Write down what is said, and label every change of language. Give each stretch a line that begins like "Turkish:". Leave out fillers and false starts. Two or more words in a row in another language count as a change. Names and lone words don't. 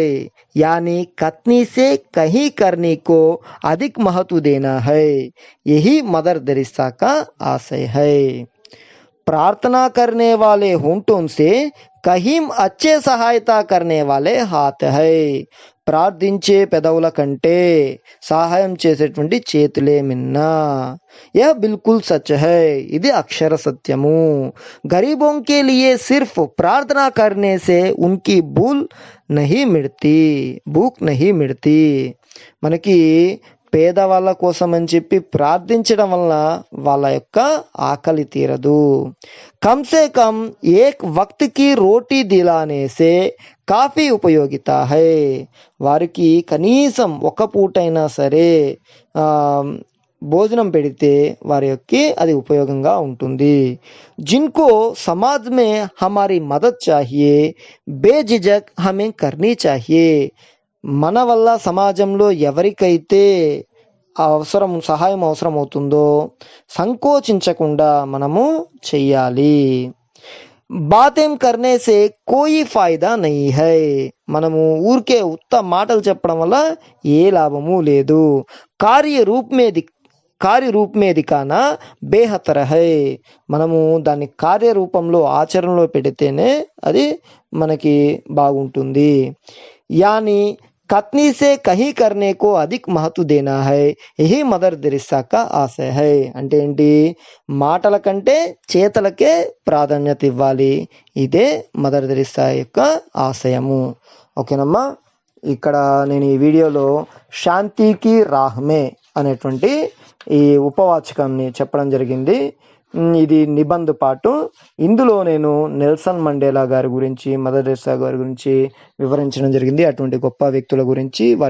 Hindi: यानी कथनी से कहीं करने को अधिक महत्व देना है। यही मदर तेरेसा का आशय है। प्रार्थना करने वाले होंठों से कहीं अच्छे सहायता करने वाले हाथ है,
Telugu: ప్రార్థించే పెదవుల కంటే సహాయం చేసేటువంటి చేతులే మిన్నా।
Hindi: यह बिल्कुल सच है,
Telugu: ఇది అక్షర సత్యము।
Hindi: गरीबों के लिए सिर्फ प्रार्थना करने से उनकी भूख नहीं मिटती।
Telugu: మనకి పేదవాళ్ళ కోసం అని చెప్పి ప్రార్థించడం వల్ల వాళ్ళ యొక్క ఆకలి తీరదు।
Hindi: कम से कम एक वक़्त की रोटी दिलाने से काफ़ी उपयोगिता है,
Telugu: వారికి కనీసం ఒక పూటైనా సరే భోజనం పెడితే వారి యొక్క అది ఉపయోగంగా ఉంటుంది।
Hindi: जिनको समाज में हमारी मदद चाहिए, बेझिझक हमें करनी चाहिए,
Telugu: మన వల్ల సమాజంలో ఎవరికైతే సహాయం అవసరం అవుతుందో సంకోచించకుండా మనము చెయ్యాలి।
Hindi: बातें करने से कोई फ़ायदा नहीं है,
Telugu: మనము ఊరికే ఉత్త మాటలు చెప్పడం వల్ల ఏ లాభము లేదు।
Hindi: कार्य रूप में दिखाना बेहतर है,
Telugu: మనము దాన్ని కార్యరూపంలో ఆచరణలో పెడితేనే అది మనకి బాగుంటుంది।
Hindi: यानी कथनी से कहीं करने को अधिक महत्व देना है यही मदर तेरेसा का आशय है
Telugu: అంటే ఏంటి మాటల కంటే చేతలకే ప్రాధాన్యత ఇవ్వాలి ఇదే మదర్ తెరిసా యొక్క ఆశయము ఓకేనమ్మా ఇక్కడ నేను ఈ వీడియోలో శాంతికి రాహ్మే అనేటువంటి ఈ ఉపవాచకాన్ని చెప్పడం జరిగింది ఇది నిబంధ పాటు ఇందులో నేను నెల్సన్ మండేలా గారి గురించి మదర్ తెరిసా గారి గురించి వివరించడం జరిగింది అటువంటి గొప్ప వ్యక్తుల గురించి వారి